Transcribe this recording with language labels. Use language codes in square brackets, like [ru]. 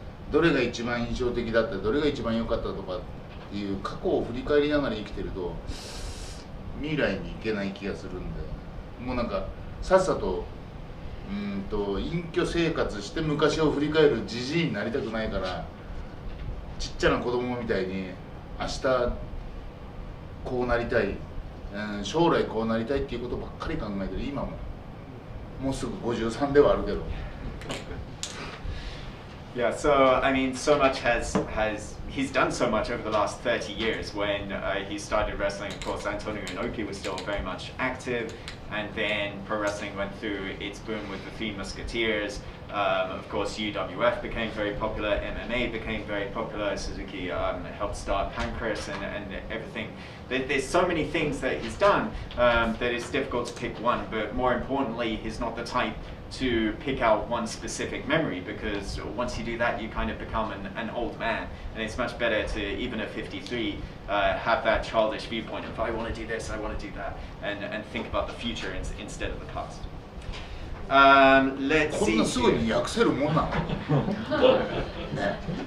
[ja] どれが一番印象的だったどれが一番良かったとかっていう過去を振り返りながら生きてると未来に行けない気がするんでもうなんかさっさと隠居生活して昔を振り返るじじいになりたくないからちっちゃな子供みたいに明日こうなりたい、将来こうなりたいっていうことばっかり考えてる今ももうすぐ53ではあるけど。 [en] Yeah, so I mean, so much he's done so much over the last 30 years. When he started wrestling, of course, Antonio Inoki was still very much active, and then pro wrestling went through its boom with the Three Musketeers. Of course, UWF became very popular, MMA became very popular. Suzuki helped start Pancras and everything. There's so many things that he's done that it's difficult to pick one, but more importantly, he's not the type to pick out one specific memory, because once you do that, you kind of become an old man, and it's much better to, even at 53, have that childish viewpoint of I want to do this, I want to do that, and think about the future instead of the past. Let's [ja] こん [en] see. [ja] なすぐに訳せるもんなのね。